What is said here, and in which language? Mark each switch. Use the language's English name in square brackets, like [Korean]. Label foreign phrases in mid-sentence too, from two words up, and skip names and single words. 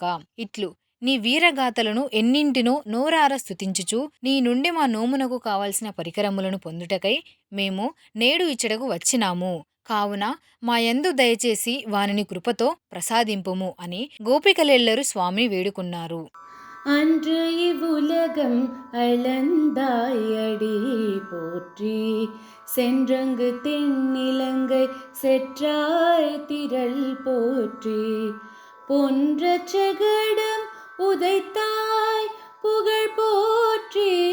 [Telugu] ఇట్లు నీ వీరగాథలను ఎన్నింటినో నోరార స్తుతించుచు నీ నుండి మా నోమునకు కావలసిన పరికరములను పొందుటకై మేము నేడు ఇచ్చటకు వచ్చినాము. కావున మాయందు దయచేసి వానిని కృపతో ప్రసాదింపుము అని గోపికలెల్లరూ స్వామిని వేడుకున్నారు. [Tamil] அன்று இவ்வுலகம் அளந்தாயடி போற்றி. சென்றங்கு தென்னிலங்கை செற்றாய் திரள் போற்றி. பொன்றச் செகடம் உதைத்தாய் புகழ் போற்றி.